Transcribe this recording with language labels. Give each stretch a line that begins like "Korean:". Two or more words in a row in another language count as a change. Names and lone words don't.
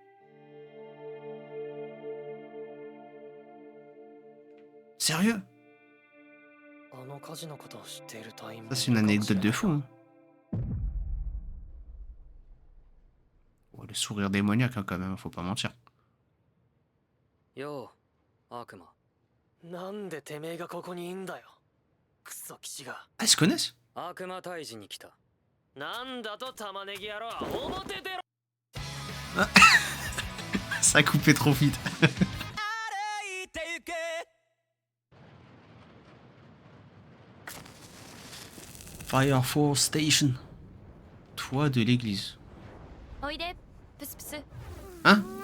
French: Sérieux? Ça c'est une anecdote de fou. Hein. Oh, le sourire démoniaque hein, quand même, faut pas mentir.
Japanese: Yo, Akuma. なんでてめえがここにいんだよ。クソ騎士が。
French: Ah, ils se connaissent?
Japanese: 悪魔退治に来た。なんだと玉ねぎ野郎。表出ろ。
French: Ça a coupé trop vite. Fire Force Station. Toit de l'église.
Japanese: おいで、プスプス。
French: Hein?